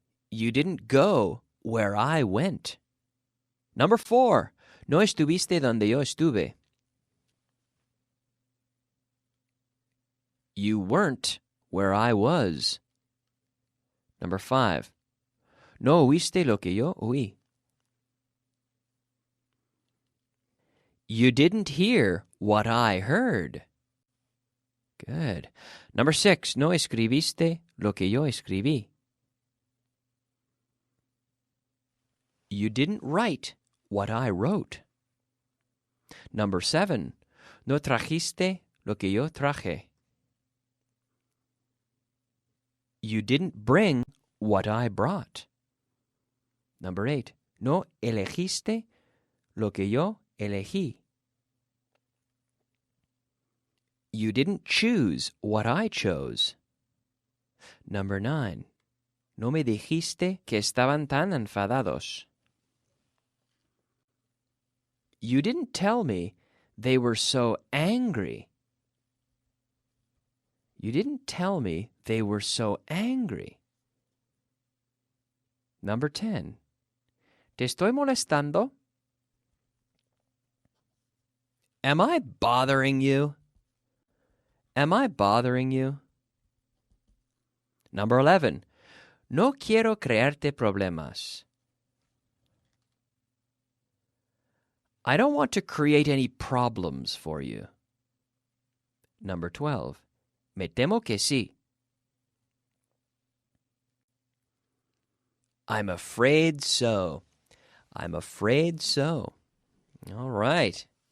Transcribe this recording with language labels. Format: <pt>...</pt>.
<en>You didn't go where I went. Number 4.</en> <es>No estuviste donde yo estuve.</es> <en>You weren't where I was. Number 5.</en> <es>No oíste lo que yo oí.</es> <en>You didn't hear what I heard. Good. Number 6.</en> <es>No escribiste lo que yo escribí.</es> <en>You didn't write what I wrote. Number 7.</en> <es>No trajiste lo que yo traje.</es> <en>You didn't bring what I brought. Number 8.</en> <es>No elegiste lo que yo elegí.</es> <en>You didn't choose what I chose. Number 9.</en> <es>No me dijiste que estaban tan enfadados.</es> <en>You didn't tell me they were so angry. You didn't tell me they were so angry. Number 10.</en> <es>¿Te estoy molestando?</es> <en>Am I bothering you? Am I bothering you? Number 11.</en> <es>No quiero crearte problemas.</es> <en>I don't want to create any problems for you. Number 12.</en> <es>Me temo que sí.</es> <en>I'm afraid so. I'm afraid so. All right.</en>